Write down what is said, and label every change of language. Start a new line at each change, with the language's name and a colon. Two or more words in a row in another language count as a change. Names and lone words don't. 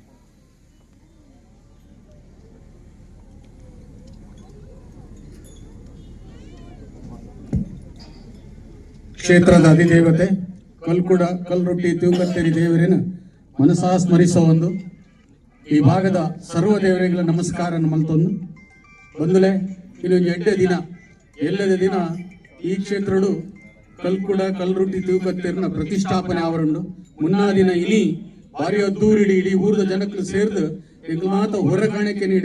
Tulu: ಕ್ಷೇತ್ರದ ಅಧಿದೇವತೆ ಕಲ್ಕುಡ ಕಲ್ರೊಟ್ಟಿ ತೂಕತ್ತೇರಿ ದೇವರಿನ ಮನಸಾ ಸ್ಮರಿಸುವ ಒಂದು ಈ ಭಾಗದ ಸರ್ವ ದೇವರಿಗಳ ನಮಸ್ಕಾರ ಮಲ್ತೊಂದು ಬಂದುಲೆ ಇಲ್ಲೊಂದು ಎಡ್ಡೆ ದಿನ ಎಲ್ಲದ ದಿನ ಈ ಕ್ಷೇತ್ರಡು ಕಲ್ಕುಡ ಕಲ್ರೊಟ್ಟಿ ತೂಕತ್ತೇರಿನ ಪ್ರತಿಷ್ಠಾಪನೆ ಆವರಂಡು ಮುನ್ನಾ ದಿನ ಇನಿ ಭಾರಿ ಅದ್ದೂರಿಡಿ ಇಡೀ ಊರದ ಜನಕ್ಕಳು ಸೇರ್ದು ಎಂದು ಮಾತ ಹೊರ ಕಾಣಿಕೆ ನೀಡಿ